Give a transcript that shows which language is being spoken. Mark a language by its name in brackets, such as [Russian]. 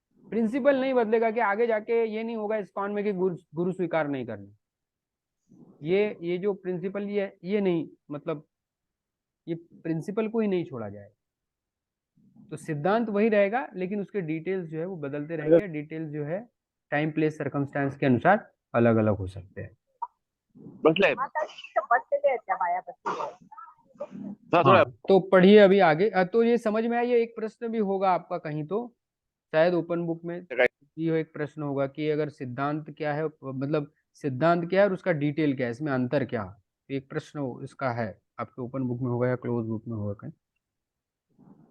[Hindi] Principal नहीं बदलेगा कि आगे जाके ये नहीं होगा इस्कॉन में कि गुरु स्वीकार नहीं करना। ये जो प्रिंसिपल ये नहीं, मतलब ये प्रिंसिपल को ही नहीं छोड़ा जाए। तो सिद्धांत वही रहेगा, लेकिन उसके डिटेल्स जो है वो बदलते रहेंगे। डिटेल्स जो है टाइम प्लेस सर्कमस्टांस के अनुसार अलग अलग हो सकते हैं। [Marathi] बसले बसलेले आहेत त्या बाया बसलेल्या आहेत. [Hindi] थोड़ा हाँ, तो पढ़िए अभी आगे। तो ये समझ में आया। ये एक प्रश्न भी होगा आपका कहीं, तो शायद ओपन बुक में ये एक प्रश्न होगा कि अगर सिद्धांत क्या है, मतलब सिद्धांत क्या है और उसका डिटेल क्या है, इसमें अंतर क्या है। तो एक प्रश्न इसका है, आपके ओपन बुक में होगा या क्लोज बुक में होगा कहीं।